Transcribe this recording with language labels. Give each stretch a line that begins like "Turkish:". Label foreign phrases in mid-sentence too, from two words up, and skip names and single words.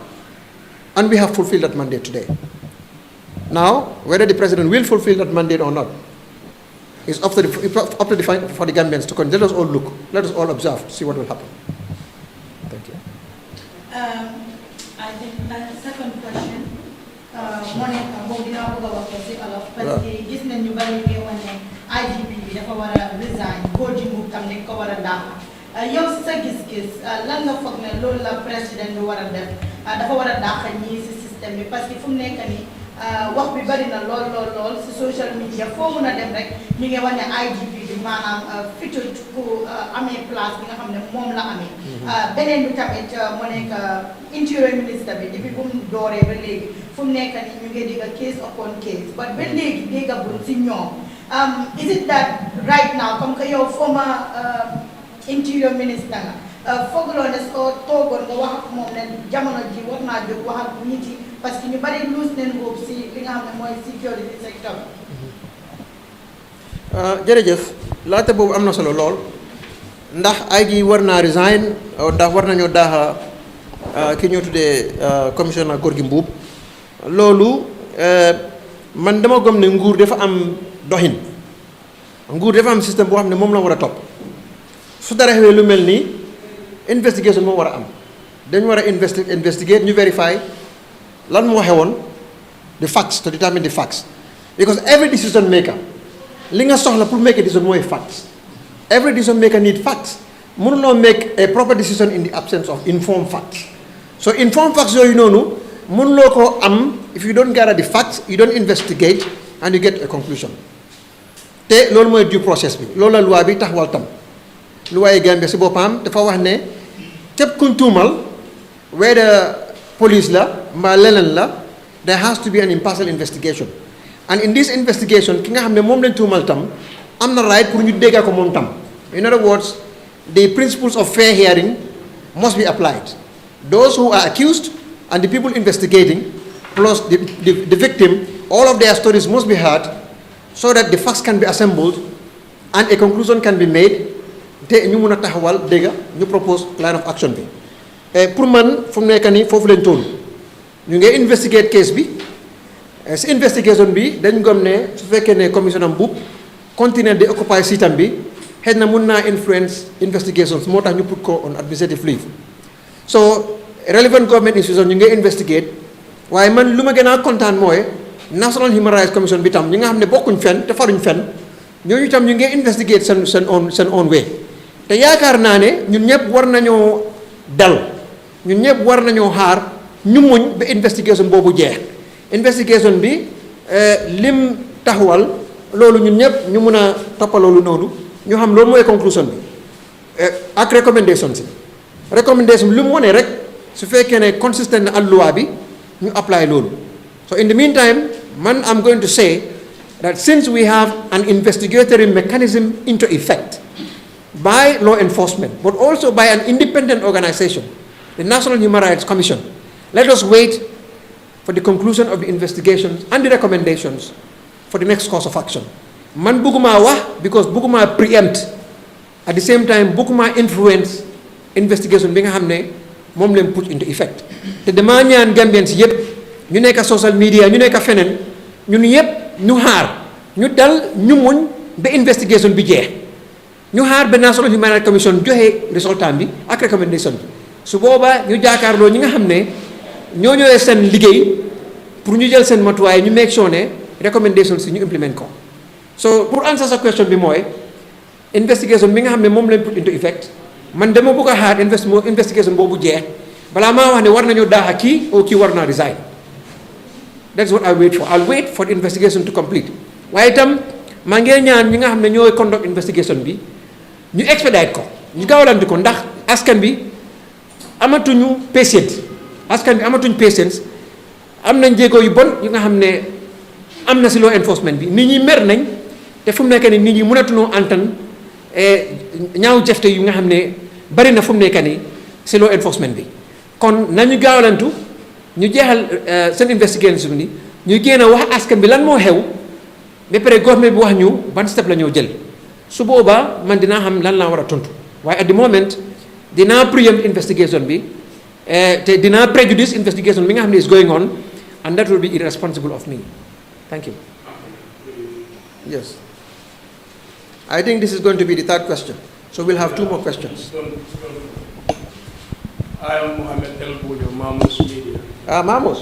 English: And we have fulfilled that mandate today. Now, whether the president will fulfill that mandate or not, is up to the for the Gambians to come. Let us all look, let us all observe, see what will happen. Thank you. I think second question. Monica,
Wolof: moom dinaa bëgg a wax ko si olof
French: parce que
Wolof: gis nañ ñu bari ñu wax ne IGP bi dafa war a resign, Gorgui Mbub tam dañ ko war a daax. Yow si sa gis-gis lan nga foog ne loolu la président bi war a def dafa war a daax ñii si système bi
French: parce que
Wolof: fu mu nekk nii wax bi bari na lool si
English: social media
Wolof: foo mun a dem rek ñu ngi wax ne IGP bi maanaam fitul ku amee place bi nga xam ne moom la amee. Beneen bi tamit mu nekk interior ministre bi depuis bu mu dooree ba léegi fu mu nekk nii ñu ngi dégg
English: case upon case
Wolof: but ba léegi déggagul si ñoom.
English: Is it that right now
French: comme que
Wolof: yow
English: former interior minister
Wolof: nga fooguloo ne soo toogoon nga wax ak moom ne jamono ji war naa jóg wax ak nit yi
French: parce que
Wolof: ñu bari luus neen boobu si li nga xam ne mooy
English: security sector
Wolof: bi. jërëjëf laata boobu am na solo lool ndax IG war naa resign ndax war nañoo daaxa ki ñoo tuddee commissioner Gorgui Mbub loolu man dama gëm ne nguur dafa am doxin nguur dafa am système boo xam ne moom la war a topp su dara xewee lu mel nii investigation moo war a am dañu war a investigate ñu verify lan moo xewoon
English: the facts to determine the facts because every decision maker
Wolof: li nga soxla pour
English: make a decision
Wolof: mooy facts
English: every decision maker need facts
Wolof: mënuloo
English: make a proper decision in the absence of informed facts
Wolof: so informed facts yooyu noonu mënuloo ko am
English: if you don't gather the facts you don't investigate and you get a conclusion
Wolof: te loolu mooy due process bi loolu la loi bi taxawal tam loi Gambia si boppam dafa wax ne képp kuñ tuumal
English: whether police
Wolof: la mbaa leneen la
English: there has to be an impartial investigation and in this investigation
Wolof: ki nga xam ne moom lañ tuumal tam am na right pour ñu dégga ko moom tam
English: in other words the principles of fair hearing must be applied those who are accused and the people investigating plus the victim all of their stories must be heard so that the facts can be assembled and a conclusion can be made
Wolof: te ñu mun a taxawal dégga ñu
English: propose line of action
Wolof: bi pour man fu mu nekk nii foofu lañ toll ñu ngi investigate case bi si investigation bi dañ gëm ne su fekkee ne commissioner Mbub continuer di occupy siitam bi xëy na mun naa influence investigations moo tax ñu put ko
English: on administrative leave
Wolof: so
English: relevant government institution
Wolof: ñu ngi investigate waaye man lu ma gën a kontaan mooy National Human Rights Commission bi tam ñi nga xam ne bokkuñ fenn te faruñ fenn ñooñu tam ñu ngi investigate seen
English: own way
Wolof: te yaakaar naa ne ñun ñëpp war nañoo dal ñun ñëpp war nañoo xaar ñu muñ ba investigation boobu jeex investigation bi lim taxawal loolu ñun ñëpp ñu mun a toppal loolu noonu ñu xam loolu mooy conclusion bi ak recommendation si recommendation lu mu wane rek su fekkee ne consistent na ak loi bi ñu apply loolu
English: so in the meantime
Wolof: man
English: I'm going to say that since we have an investigatory mechanism into effect by law enforcement but also by an independent organization the National Human Rights Commission let us wait for the conclusion of the investigations and the recommendations for the next course of action man
Wolof: bëgguma wax because bëgguma preempt
English: at the same time
Wolof: bëgguma influence investigation bi nga xam ne moom leen
English: put into effect
Wolof: te dama ñaan Gambians yëpp ñu nekk
English: social media
Wolof: ñu nekk feneen ñun yëpp ñu xaar ñu dal ñu muñ ba investigation bi jeex ñu xaar ba National Human Rights Commission joxe résultat bi ak recommendation bi su boobaa ñu jaakaarloo ñi nga xam ne ñoo ñëwee seen liggéey pour ñu jël seen matuwaay ñu
English: make sure
Wolof: ne recommendation si ñu implement ko so pour answer sa question bi mooy investigation bi nga xam ne moom lañ
English: put into effect
Wolof: man dama bëgg a xaar investigation boobu jeex balaa maa wax ne war nañu daaxa kii oo kii war naa resign.
English: That's what I wait for. I'll wait for the investigation to complete.
Wolof: waaye itam maa ngi ñaan ñi nga xam ne ñooy
English: conduct investigation
Wolof: bi ñu expedite ko ñu gaawalante ko ndax askan bi amatuñu patience am nañ jéego yu bon yu nga xam ne am na si
English: law enforcement
Wolof: bi nit ñi mer nañ te fu mu nekk nii nit ñi mënatuñoo antan ñaaw jëfte yu nga xam ne bari na fu mu nekk nii si
English: law enforcement
Wolof: bi kon nañu gaawalantu ñu jeexal seen investigation ni ñu génn a wax askan bi lan moo xew ba pare government bi wax ñu ban step la ñoo jël su boobaa man dinaa xam lan laa war a tontu waaye
English: at the moment
Wolof: dinaa preempt investigation bi te dinaa prejudice investigation bi nga xam ne
English: is going on and that will be irresponsible of me. Thank you. Yes. I think this is going to be the third question. So we'll have two more questions. I am Mohammed El Boudio, Mamos Media. Mamos?